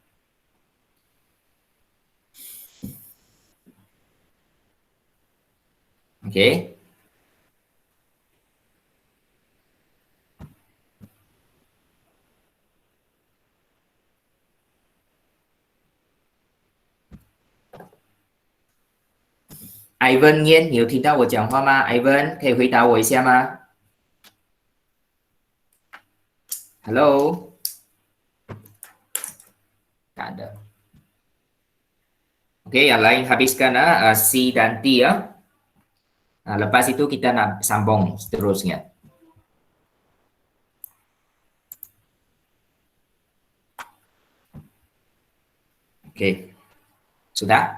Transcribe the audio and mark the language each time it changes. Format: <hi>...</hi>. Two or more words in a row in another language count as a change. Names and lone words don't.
<ms>Okey.</ms> <zh>Ivan Yen， 你有听到我讲话吗 ？Ivan， 可以回答我一下吗 ？Hello，</zh> <ms>tak ada. Okey, yang lain habiskan C dan D ya. Lepas itu kita nak sambung seterusnya. Okey, sudah?</ms>